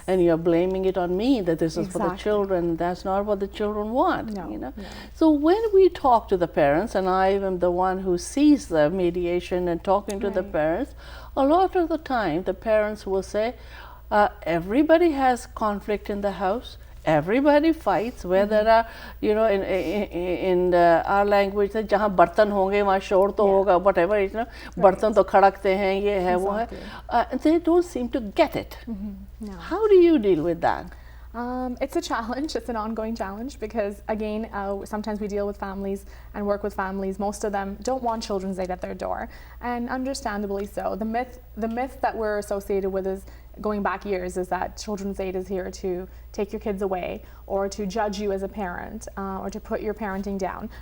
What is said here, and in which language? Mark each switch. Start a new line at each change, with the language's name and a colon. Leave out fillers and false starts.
English: and you're blaming it on me that this is for the Exactly. children. That's not what the children want. No, no. So when we talk to the parents, and I am the one who sees the mediation and talking to the Right. parents, a lot of the time the parents will say, everybody has conflict in the house. Everybody fights, where there are, in our language,
Hindi: जहाँ बर्तन होंगे वहाँ शोर तो होगा, whatever, बर्तन तो खड़कते हैं, ये है वो है.
English: They don't seem to get it. No. How do you deal with that? It's a challenge. It's an ongoing challenge because, again, sometimes we deal with families and work with families. Most of them don't want children's aid at their door, and understandably so. The myth that we're associated with is going back years is that children's aid is here to take your kids away or to judge you as a parent or to put your parenting down.